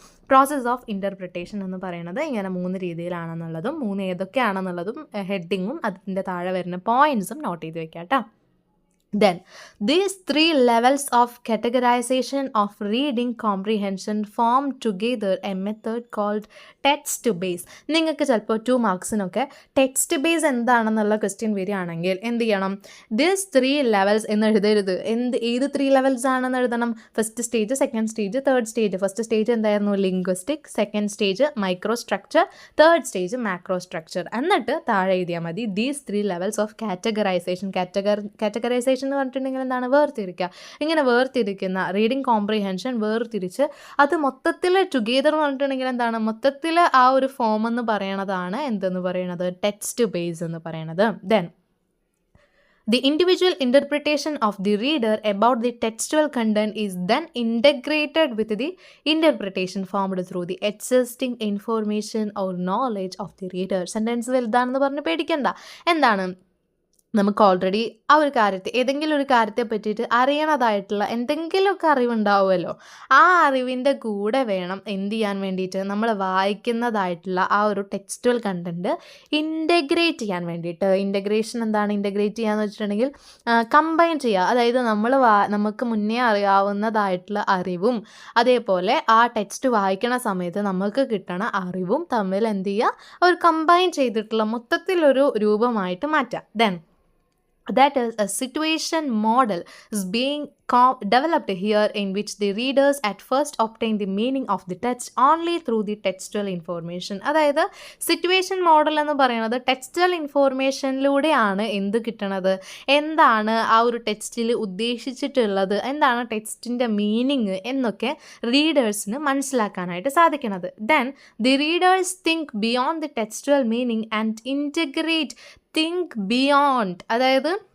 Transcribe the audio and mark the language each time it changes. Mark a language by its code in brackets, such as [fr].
[ml] Process of interpretation എന്ന് പറയുന്നത് ഇങ്ങനെ 3 രീതിയിലാണെന്നുള്ളതും 3 ഏതൊക്കെയാണെന്നുള്ളതും ഹെഡിങ്ങും അതിൻ്റെ താഴെ വരുന്ന പോയിൻറ്റ്സും നോട്ട് ചെയ്ത് വെക്കാം കേട്ടോ. [en] Then, these 3 levels of categorization of reading comprehension form together a method called text base. [ml] നിങ്ങൾക്ക് ചിലപ്പോൾ 2 മാർക്സിനൊക്കെ ടെക്സ്റ്റ് ബേസ് എന്താണെന്നുള്ള ക്വസ്റ്റ്യൻ വരികയാണെങ്കിൽ എന്ത് ചെയ്യണം? [en] These 3 levels [ml] എന്ന് എഴുതരുത്. ഏത് 3 ലെവൽസ് ആണെന്ന് എഴുതണം? First stage, second stage, third stage. First stage എന്തായിരുന്നു? Linguistic. Second stage micro structure. Third stage macro structure. എന്നിട്ട് താഴെ എഴുതിയാൽ മതി [en] These 3 levels of categorization. [ml] Categorisation എന്ന് പറഞ്ഞിട്ടുണ്ടെങ്കിൽ എന്താണ്? വേർതിരിക്കുക. ഇങ്ങനെ വേർതിരിക്കുന്ന റീഡിങ് കോംപ്രിഹെൻഷൻ വേർതിരിച്ച് അത് മൊത്തത്തിൽ ടുഗെദർ എന്ന് പറഞ്ഞിട്ടുണ്ടെങ്കിൽ എന്താണ്? മൊത്തത്തിൽ ആ ഒരു ഫോം എന്ന് പറയണതാണ് എന്തെന്ന് പറയണത്? ടെക്സ്റ്റ് ബേസ് എന്ന് പറയണത്. [en] Then the individual interpretation of the reader about the textual content is then integrated with the interpretation formed through the existing information or knowledge of the reader. [ml] Sentence വലുതാണെന്ന് പറഞ്ഞ് പേടിക്കണ്ട. എന്താണ്? നമുക്ക് ഓൾറെഡി ആ ഒരു കാര്യത്തെ, ഏതെങ്കിലും ഒരു കാര്യത്തെ പറ്റിയിട്ട് അറിയണതായിട്ടുള്ള എന്തെങ്കിലുമൊക്കെ അറിവുണ്ടാവുമല്ലോ, ആ അറിവിൻ്റെ കൂടെ വേണം എന്ത് ചെയ്യാൻ വേണ്ടിയിട്ട് നമ്മൾ വായിക്കുന്നതായിട്ടുള്ള ആ ഒരു ടെക്സ്റ്റുവൽ കണ്ടൻറ്റ് ഇൻ്റഗ്രേറ്റ് ചെയ്യാൻ വേണ്ടിയിട്ട്. ഇൻ്റഗ്രേഷൻ എന്താണ്? ഇൻ്റഗ്രേറ്റ് ചെയ്യാന്ന് വെച്ചിട്ടുണ്ടെങ്കിൽ കമ്പൈൻ ചെയ്യുക. അതായത് നമുക്ക് മുന്നേ അറിയാവുന്നതായിട്ടുള്ള അറിവും അതേപോലെ ആ ടെക്സ്റ്റ് വായിക്കണ സമയത്ത് നമുക്ക് കിട്ടണ അറിവും തമ്മിൽ എന്ത് ചെയ്യുക? ഒരു കമ്പൈൻ ചെയ്തിട്ടുള്ള മൊത്തത്തിലൊരു രൂപമായിട്ട് മാറ്റുക. [en] Then that is a situation model is being developed here in which the readers at first obtain the meaning of the text only through the textual information. [ml] അതായത് സിറ്റുവേഷൻ മോഡൽ എന്ന് പറയുന്നത് ടെക്സ്റ്റുവൽ ഇൻഫോർമേഷനിലൂടെയാണ് എന്ത് കിട്ടണത്, എന്താണ് ആ ഒരു ടെക്സ്റ്റിൽ ഉദ്ദേശിച്ചിട്ടുള്ളത്, എന്താണ് ടെക്സ്റ്റിൻ്റെ മീനിങ് എന്നൊക്കെ റീഡേഴ്സിന് മനസ്സിലാക്കാനായിട്ട് സാധിക്കുന്നത്. [en] Then the readers think beyond the textual meaning and integrate think beyond. അതായത്